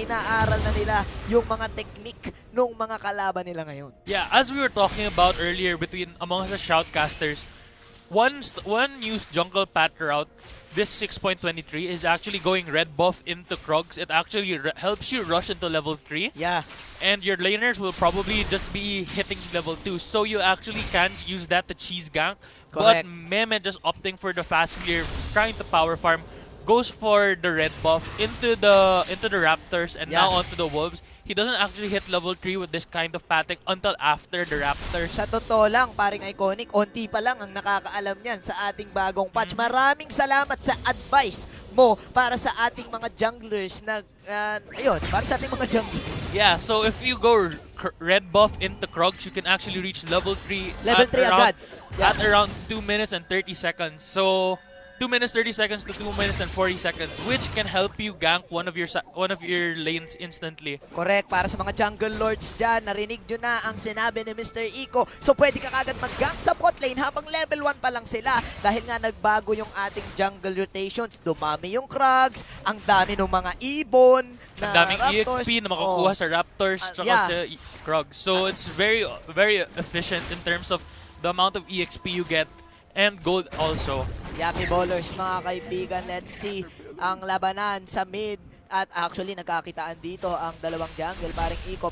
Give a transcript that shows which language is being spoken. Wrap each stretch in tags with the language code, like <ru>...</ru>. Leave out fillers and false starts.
<tl>Inaaral na nila yung mga technique nung mga kalaban nila ngayon.</tl> <en>Yeah, as we were talking about earlier among the shoutcasters, one used jungle path route, this 6.23 is actually going red buff into Krogs. It actually helps you rush into level 3. Yeah. And your laners will probably just be hitting level 2. So you actually can't use that to cheese gank. Correct. But Meme just opting for the fast clear, trying to power farm, goes for the red buff into the Raptors and now onto the Wolves. He doesn't actually hit level 3 with this kind of pathing until after the Raptors.</en> <tl>Sa totoo lang, paring Iconic, onti pa lang ang nakakaalam niyan sa ating bagong patch. Maraming salamat sa advice mo para sa ating mga junglers na, para sa ating mga junglers.</tl> <en>Yeah, so if you go red buff into Krogs, you can actually reach level 3</en> <tl>agad.</tl> <en>At around 2 minutes and 30 seconds. So 2 minutes 30 seconds to 2 minutes and 40 seconds, which can help you gank one of your lanes instantly. Correct.</en> <tl>Para sa mga jungle lords dyan, narinig nyo na ang sinabi ni Mr. Iko. So pwede ka kagad mag-gank sa bot lane habang level 1 pa lang sila. Dahil nga nagbago yung ating jungle rotations. Dumami yung Krugs, ang dami ng mga ibon, ang daming EXP na makukuha sa Raptors tsaka sa Krugs.</tl> <en>So it's very efficient in terms of the amount of EXP you get. And gold also.</en> <tl>Yummy ballers, mga kaibigan.</tl> <en>Let's see</en> <tl>ang labanan sa mid. At actually, nagkakitaan dito ang dalawang jungle, paring Iko.</tl>